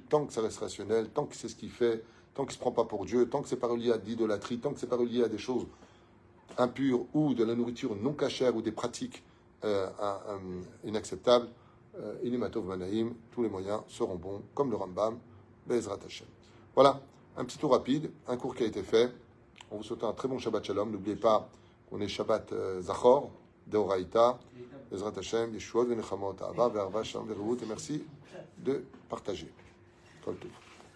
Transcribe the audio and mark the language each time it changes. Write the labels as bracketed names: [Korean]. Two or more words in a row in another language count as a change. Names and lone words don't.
[French] Tant que ça reste rationnel, tant que c'est ce qu'il fait, tant qu'il ne se prend pas pour Dieu, tant que c'est pas relié à de l'idolâtrie, tant que c'est pas relié à des choses impures ou de la nourriture non cachère ou des pratiques inacceptables, Inimatov Manaïm, tous les moyens seront bons, comme le Rambam, [Hebrew] בעזרת השם. [French] Voilà, un petit tour rapide, un cours qui a été fait. On vous souhaite un très bon [Hebrew] שבת שלום. [French] N'oubliez pas qu'on est Shabbat Zachor, [Hebrew] דאורייתא, בעזרת השם, ישועות, ונחמות, אהבה, ואחווה, שלום, ורעות, [French] et merci de partager. [Hebrew] כל טוב.